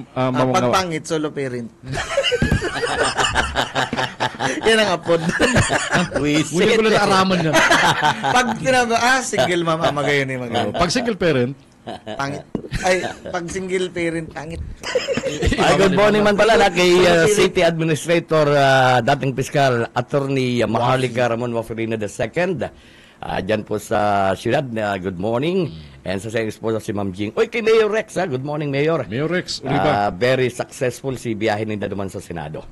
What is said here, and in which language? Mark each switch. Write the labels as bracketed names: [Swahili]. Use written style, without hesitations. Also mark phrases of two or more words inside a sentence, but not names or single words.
[Bikol] Pagpangit, [English] solo parent. [Bikol] Yan ang apod. Muli ko na naaraman yan. Pag sinabi, [English] single mom, [Bikol] magayon yung magayon. Pag [English] single parent, [Bikol] pangit. Ay, pag [English] single parent, [Bikol] pangit. Ay, [English] good morning [Bikol] man pala na kay City Administrator, dating Piskal, Attorney Maharlika Ramon Waferina II. Diyan po sa siyudad, [English] good morning. [Bikol] And sa Series po si Ma'am Jing. Uy, kay Mayor Rex, [English] good morning, [Bikol] Mayor. Mayor Rex, Oliva. [English] Very successful [Bikol] si biyahe ninda duman sa Senado.